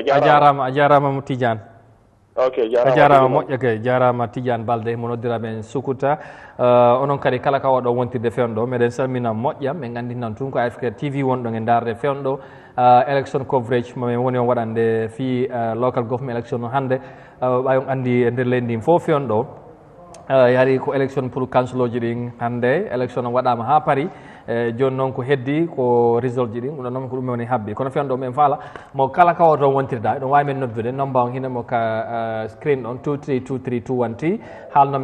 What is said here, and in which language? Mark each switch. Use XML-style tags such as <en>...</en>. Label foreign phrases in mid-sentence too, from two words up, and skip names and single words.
<ff>a jarama mo Tidiane ok a jarama moƴƴa kay jarama Tidiane Balde mo noddira men Sukuta onon kadi kala ka waɗo wontirde fewndo meɗen salmina moƴƴa min gandi nan tun ko Eyeafrica TV wonɗo e darde fewndo</ff> <en>election coverage</en> <ff>momin woni on waɗande fi</ff> <en>local government election</en> <ff>hande ɓayon andi e nder leydi ndi fof fewndo yaari ko</ff> <fr>élection pour</fr> <ff>councilor ji ɗin hande élection o waɗama ha paari joni noon ko heddi ko result ji ɗin ɗum noon ko ɗum woni habbi kono fewndo men faala mo kala kawo toon wontirda ɗon wawi men noddude number on hinemo ka screen ɗon 2323213 haalnon</ff>